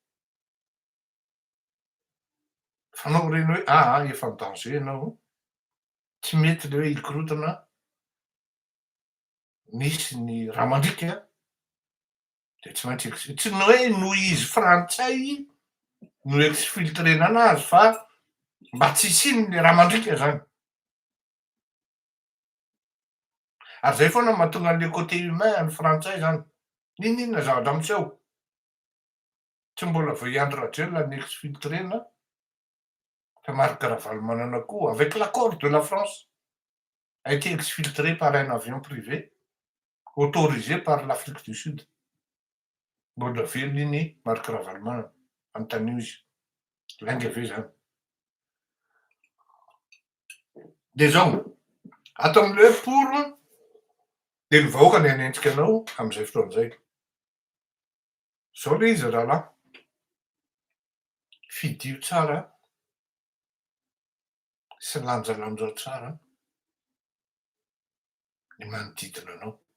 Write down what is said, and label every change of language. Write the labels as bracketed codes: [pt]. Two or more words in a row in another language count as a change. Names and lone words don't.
[mg] Fanao reny hoe efa [fr] en danger [mg] ianao, tsy mety le hoe hikorotana nisy ny Ramandrika, de tsy maintsy tsy ny hoe noho izy frantsay no exfiltrena anazy fa mba tsy hisiany le Ramandrika zany. Ary zay foana mahatonga an'le [fr] côté humain [mg] ny frantsay zany. N'inona zavatra miseho. Tsy mbola voa i Andry Rajoelina ny exfiltrena, fa Marc Ravalomanana koa [fr] avec l'accord de la France a été exfiltré par un avion privé autorisé par l'Afrique du Sud. [mg] Mbola velona iny Marc Ravalomanana anontaniana izy. Lainga ve zany. De zao, ato am'le hoe pour de ny vahoaka ny hanenjika anao am'izay fotoan'izay. Zao le izy rahalahy, fidio tsara sy lanjalanjao tsara ny manodidina anao.